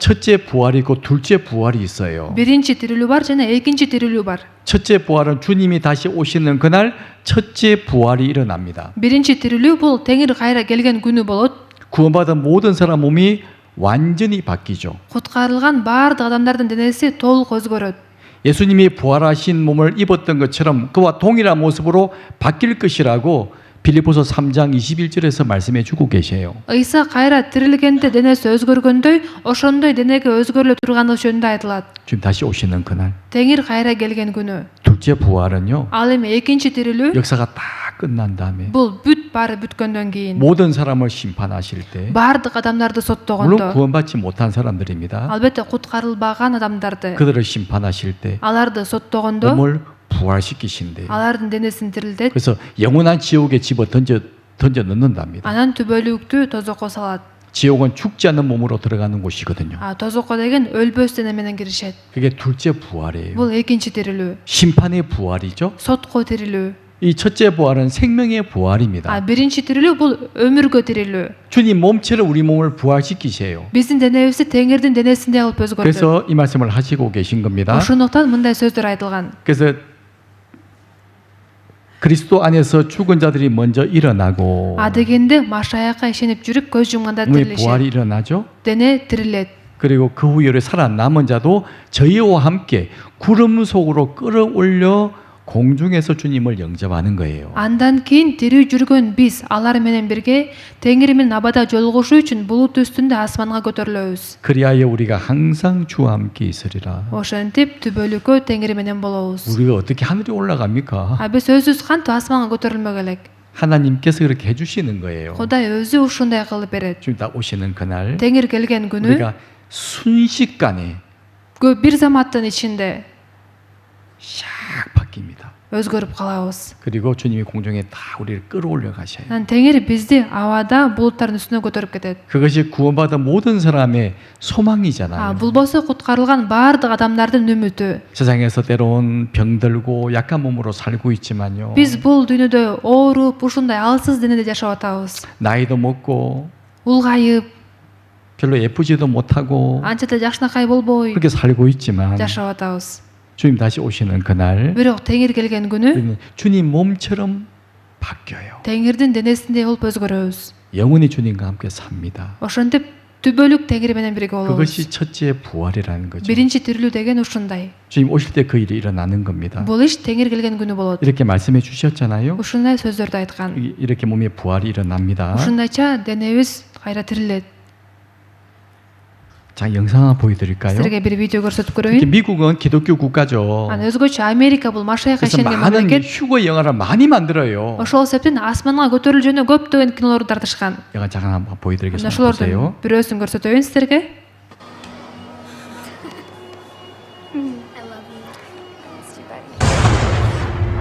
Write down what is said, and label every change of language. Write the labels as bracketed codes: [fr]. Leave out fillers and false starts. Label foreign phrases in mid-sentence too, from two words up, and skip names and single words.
[ko] 첫째 부활이 있고 둘째 부활이 있어요. [ky] Биринчи тирилүү бар жана экинчи тирилүү бар. [ko] 첫째 부활은 주님이 다시 오시는 그날 첫째 부활이 일어납니다. [ky] Биринчи тирилүү бул Теңир кайра келген күнү болот. [ko] 구원받은 모든 사람 몸이 완전히 바뀌죠. [ky] Куткарылган баардык адамдардын денеси толук өзгөрөт. [ko] 예수님이 부활하신 몸을 입었던 것처럼 그와 동일한 모습으로 바뀔 것이라고 빌립보서 3장 21절에서 말씀해 주고 계세요. [ky] Ыйса кайра тирилгенде денеси өзгөргөндөй, ошондой денеге өзгөрүлө тургандыгы жөнүндө айтылат. [ko] 지금 다시 오시는 그날 [ky] Теңир кайра келген күнү. [ko] 둘째 부활은요. [ky] Ал эми экинчи тирилүү [ko] 역사가 다 끝난 다음에 [ky] бул баары бүткөндөн кийин [ko] 모든 사람을 심판하실 때 [ky] баардык адамдарды [ko] 물론 [ky] соттогондо, [ko] 구원받지 못한 사람들입니다. [ky] албетте куткарылбаган адамдарды, [ko] 그들을 심판하실 때 [ky] аларды соттогондо [ko] 몸을 부활시키신대요. [ky] алардын денесин тирилтет. [ko] 그래서 영원한 지옥에 집어 던져 넣는답니다. [ky] Анан түбөлүктү тозокко салат. [ko] 지옥은 죽지 않는 몸으로 들어가는 곳이거든요. [ky] Тозокко деген өлбөс дене менен киришет. [ko] 그게 둘째 부활이에요. [ky] Бул экинчи тирилүү. [ko] 심판의 부활이죠. [ky] Сотко тирилүү. [ko] 이 첫째 부활은 생명의 부활입니다. [ky] Биринчи тирилүү бул өмүргө тирилүү. [ko] 주님 몸처럼 우리 몸을 부활시키세요. [ky] Биздин денебизди Теңирдин денесиндей кылып өзгөртөт. [ko] 그래서 이 말씀을 하시고 계신 겁니다. [ky] Ошондуктан мындай сөздөр айтылган. [ko] 그래서 그리스도 안에서 죽은 자들이 먼저 일어나고 [ky] Дегенде Машаякка ишенип жүрүп көз жумганда [ko] 몸의 부활이 [ky] тирилишет. [ko] 일어나죠. [ky] Дене тирилет. [ko] 그리고 그 후에 살아남은 자도 저희와 함께 구름 속으로 끌어올려 공중에서 주님을 영접하는 거예요. [ky] Андан кийин тирүү жүргөн биз алар менен бирге Теңир менен абада жолугушуу үчүн булут үстүндө асманга көтөрүлөбүз. [ko] 그리하여 우리가 항상 주와 함께 있으리라. [ky] Ошентип түбөлүккө Теңир менен болобуз. [ko] 우리가 어떻게 하늘에 올라갑니까? [ky] Биз өзүбүз кантип асманга көтөрүлмөк элек? [ko] 하나님께서 그렇게 해주시는 거예요. [ky] Кудай өзү ушундай кылып берет. [ko] 지금 다 오시는 그날 [ky] Теңир келген күнү [ko] 우리가 순식간에 [ky] бир заматтын ичинде [ko] 샥 바뀝니다. [ky] өзгөрүп калабыз. [ko] 그리고 주님이 공중에 다 우리를 끌어올려 가셔요. [ky] Анан Теңир бизди абада булуттардын үстүнө көтөрүп кетет. [ko] 그것이 구원받은 모든 사람의 소망이잖아요. [ky] Бул болсо куткарылган баардык адамдардын үмүтү. [ko] 세상에서 때론 병들고 약한 몸으로 살고 있지만요. [ky] Биз бул дүйнөдө ооруп, ушундай алсыз денеде жашап атабыз. [ko] 나이도 먹고 [ky] Улгайып, [ko] 별로 예쁘지도 못하고 [ky] анча да жакшынакай болбой [ko] 그렇게 살고 있지만 [ky] жашап атабыз. [ko] 주님 다시 오시는 그날 [ky] Бирок Теңир келген күнү [ko] 우리는 주님 몸처럼 바뀌어요. [ky] Теңирдин денесиндей болуп өзгөрөбүз. [ko] 영원히 주님과 함께 삽니다. [ky] Ошентип түбөлүк Теңир менен бирге болобуз. [ko] 그것이 첫째 부활이라는 거죠. [ky] Биринчи тирилүү деген ушундай. [ko] 주님 오실 때 그 일이 일어나는 겁니다. [ky] Бул иш Теңир келген күнү болот. [ko] 이렇게 말씀해 주셨잖아요. [ky] Ушундай сөздөрдү айткан. [ko] 이렇게 몸의 부활이 일어납니다. [ky] Ушундайча денебиз кайра тирилет. [ko] 자, 영상 하나 보여드릴까요? [ky] Силерге бир видео көрсөтүп [ko] 특히 [ky] көрөйүн. [ko] 미국은 기독교 국가죠. [ky] Өзгөчө Америка бул Машаякка [ko] 그래서 [ky] ишенген [ko] 많은 [ky] мамлекет. [ko] 휴거 영화를 많이 만들어요. [ky] Ошол себептен асманга көтөрүлүү жөнүндө көптөгөн кинолорду тартышкан. [ko] 영화 잠깐 한번 보여드리겠습니다. [ky] Ошолордун [ko] 보세요. [ky] бирөөсүн көрсөтөйүн силерге. [en] I love you. Miss you, buddy.